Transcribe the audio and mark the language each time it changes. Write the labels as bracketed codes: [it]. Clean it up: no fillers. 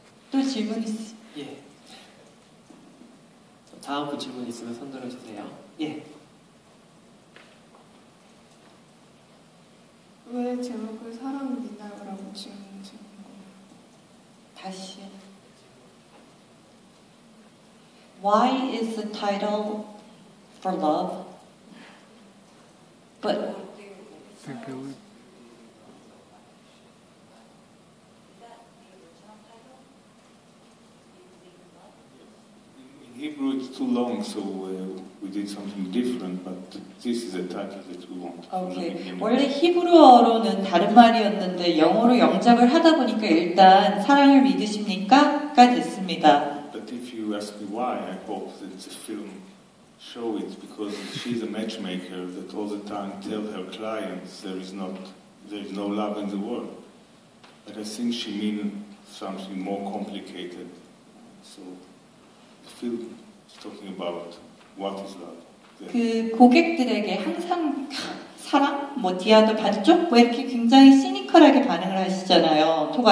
[ko] 또 질문 있으세요? 예. 다음 분 질문 있으면 손 들어주세요. 예. 왜 제목을 사랑은 믿나요라고 지은 거예요? 다시. [en] Why is the title for love? But In Hebrew it's too long, so we did something different, but this is the title that we want. [ko] 오케이. 원래 히브리어로는 다른 말이었는데 영어로 영작을 하다 보니까 일단 사랑을 믿으십니까? 가 됐습니다. [en] But if you ask me why, I hope that the film show it, because she's a matchmaker that all the time tell her clients there is no love in the world. But I think she means something more complicated. So the film is talking about what is love. [ko] 그 고객들에게 항상 사랑, 뭐 디아도 반쪽, 뭐 이렇게 굉장히 시니컬하게 반응을 하시잖아요.